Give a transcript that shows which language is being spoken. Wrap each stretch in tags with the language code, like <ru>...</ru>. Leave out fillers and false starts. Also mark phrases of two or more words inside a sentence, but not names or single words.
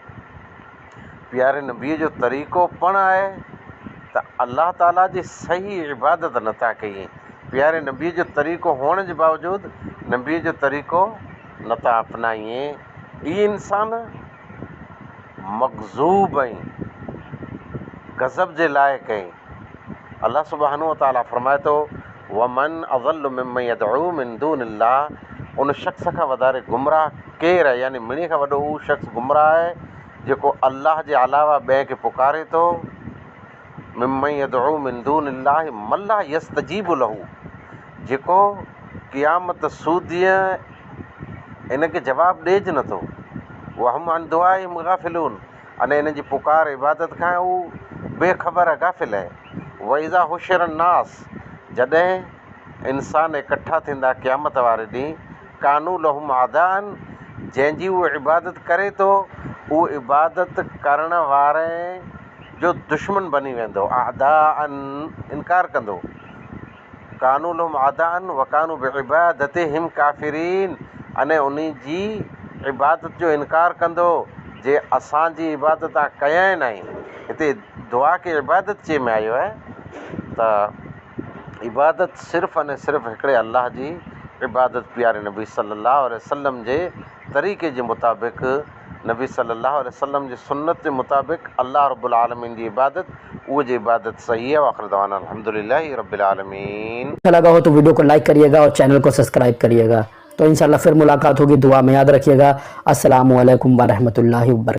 <sd>प्यारे नबीअ जो तरीक़ो पण आहे त अल्लाह ताला जी सही इबादत नथा कयूं। प्यारे नबीअ जो तरीक़ो हुअण जे बावजूदु नबीअ जो तरीक़ो नथा अपनायूं। ई इंसान मग़ज़ूब आहिनि, गज़ब जे लाइक़ आहिनि। अल्लाह</sd> <ar>سبحانه وتعالى</ar> <sd>फरमाए थो,</sd> <ar>ومن أضل ممن يدعو من دون الله.</ar> <sd>उन शख़्स खां वधारे गुमराह केरु आहे, यानी मिणी खां वॾो उहो शख़्स गुमराह आहे जेको अल्लाह जे अलावा ॿिए खे पुकारे थो।</sd> <ar>ممن يدعو من دون الله من لا يستجيب له,</ar> <sd>जेको क़यामत सूदीअ इनखे जवाबु ॾिएज नथो।</sd> <ar>وهم عن دعائهم غافلون,</ar> <sd>अने इन जी पुकार इबादत खां हू बेख़बर आहे, गाफ़िल आहे।</sd> <ar>وإذا حشر الناس,</ar> <sd>जॾहिं इंसान इकट्ठा थींदा क़यामत वारे ॾींहुं,</sd> <ar>كانوا لهم أعداء,</ar> <sd>जंहिंजी उहो इबादत करे थो, उहो इबादत करण वारे जो दुश्मन बनी वेंदो। आदान इनकार कंदो।</sd> <ar>كانوا لهم أعداء وكانوا بعبادتهم كافرين,</ar> <sd>अने उन जी इबादत जो इनकार कंदो जे असांजी इबादत तव्हां कया ई न आहिनि। हिते दुआ खे इबादत चए में आयो आहे त इबादत सिर्फ़ अने सिर्फ़ हिकिड़े अल्लाह जी इबादत प्यारे नबी</sd> <ar>صلى الله عليه وسلم</ar> <sd>जे तरीक़े जे मुताबिक़, नबी</sd> <ar>صلى الله عليه وسلم</ar> <sd>जी सुन्नत जे मुताबिक़ अल्लाह</sd> <ar>رب العالمين</ar> <sd>जी इबादत, उहो जी इबादत सही है।</sd> <ar>وآخر دعوانا الحمد لله رب العالمين.</ar> <hi>अच्छा लगा हो तो वीडियो को लाइक करिएगा और चैनल को सब्सक्राइब करिएगा। तो इंशाल्लाह फिर मुलाकात होगी। दुआ में याद रखिएगा।</hi> <ar>السلام عليكم ورحمة الله وبركاته.</ar>